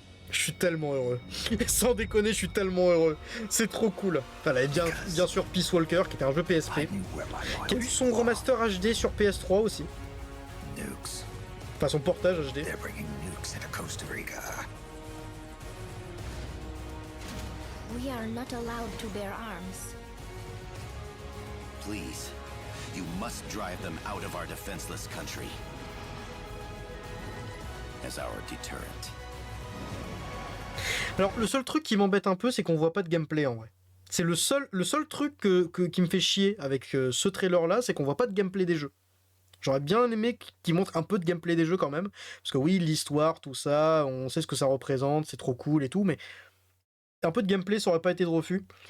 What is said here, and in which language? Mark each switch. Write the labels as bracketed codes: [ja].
[fr] Je suis tellement heureux. Sans déconner, je suis tellement heureux. C'est trop cool. Voilà, et bien sûr Peace Walker, qui était un jeu PSP, qui a eu son remaster HD sur PS3 aussi. [en] Nukes. [fr] Enfin, son portage HD. [en] They're bringing nukes into Costa Rica. We are not allowed to bear arms. Please, you must drive them out of our defenseless country as our deterrent. [fr] Alors, le seul truc qui m'embête un peu, c'est qu'on voit pas de gameplay en vrai. C'est le seul truc qui me fait chier avec ce trailer-là, c'est qu'on voit pas de gameplay des jeux. J'aurais bien aimé qu'ils montrent un peu de gameplay des jeux quand même. Parce que oui, l'histoire, tout ça, on sait ce que ça représente, c'est trop cool et tout, mais un peu de gameplay, ça aurait pas été de refus.